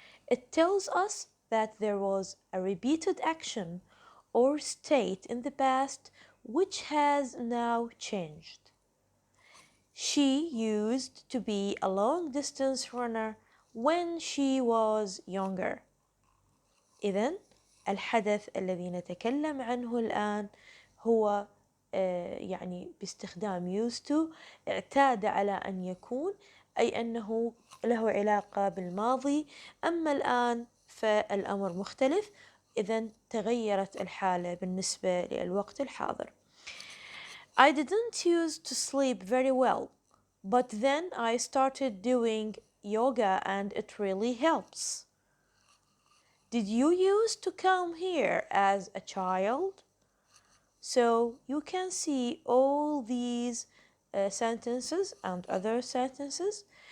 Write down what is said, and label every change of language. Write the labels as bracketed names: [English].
[English] It tells us that there was a repeated action or state in the past which has now changed. She used to be a long-distance runner when she was younger. [Arabic] إذن الحدث الذي نتكلم عنه الآن هو يعني باستخدام [English] used to [Arabic] اعتاد على أن يكون أي أنه له علاقة بالماضي. أما الآن فالأمر مختلف، إذن تغيرت الحالة بالنسبة للوقت الحاضر. [English] I didn't used to sleep very well, but then I started doing yoga and it really helps. Did you used to come here as a child? So you can see all these sentences and other sentences.